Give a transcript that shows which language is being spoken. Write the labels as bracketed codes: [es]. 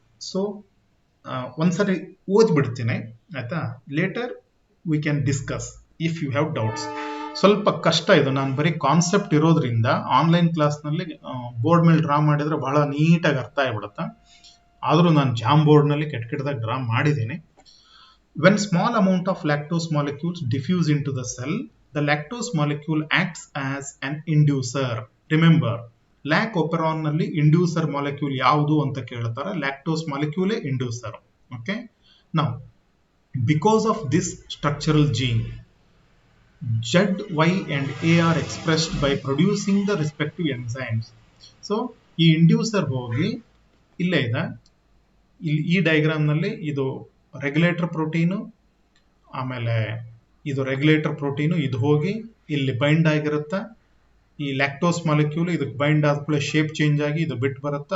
[kn] So ಒಂದ್ಸರಿ ಓದ್ಬಿಡ್ತೀನಿ, ಆಯ್ತಾ. [en] Later we can discuss if you have doubts. [kn] ಸ್ವಲ್ಪ ಕಷ್ಟ ಇದು, ನಾನು ಬರೀ ಕಾನ್ಸೆಪ್ಟ್ ಇರೋದ್ರಿಂದ ಆನ್ಲೈನ್ ಕ್ಲಾಸ್ನಲ್ಲಿ ಬೋರ್ಡ್ ಮೇಲೆ ಡ್ರಾ ಮಾಡಿದ್ರೆ ಬಹಳ ನೀಟಾಗಿ ಅರ್ಥ ಆಗ್ಬಿಡುತ್ತೆ. ಆದರೂ ನಾನು ಜಾಮ್ ಬೋರ್ಡ್ನಲ್ಲಿ ಕೆಟ್ಟದಾಗ ಡ್ರಾ ಮಾಡಿದ್ದೀನಿ. [en] When small amount of lactose molecules diffuse into the cell, the lactose molecule acts as an inducer. [kn] Remember, lac operon ನಲ್ಲಿ inducer molecule ಯಾವುದು ಅಂತ ಕೇಳ್ತಾರೆ, lactose molecule inducer. Okay. [en] Now, because of this structural gene, Z, Y and A are expressed by producing the respective enzymes. [kn] So, ಈ inducer ಹೋಗಿ ಇಲ್ಲೇ ಇದೆ, ಈ diagram ನಲ್ಲಿ ಇದು ರೆಗ್ಯುಲೇಟರ್ ಪ್ರೋಟೀನು, ಆಮೇಲೆ ಇದು ರೆಗ್ಯುಲೇಟರ್ ಪ್ರೋಟೀನು, ಇದು ಹೋಗಿ ಇಲ್ಲಿ ಬೈಂಡ್ ಆಗಿರುತ್ತೆ. ಈ ಲ್ಯಾಕ್ಟೋಸ್ ಮಾಲಿಕ್ಯೂಲ್ ಇದಕ್ಕೆ ಬೈಂಡ್ ಆದ್ಮೇಲೆ ಶೇಪ್ ಚೇಂಜ್ ಆಗಿ ಇದು ಬಿಟ್ಟು ಬರುತ್ತೆ.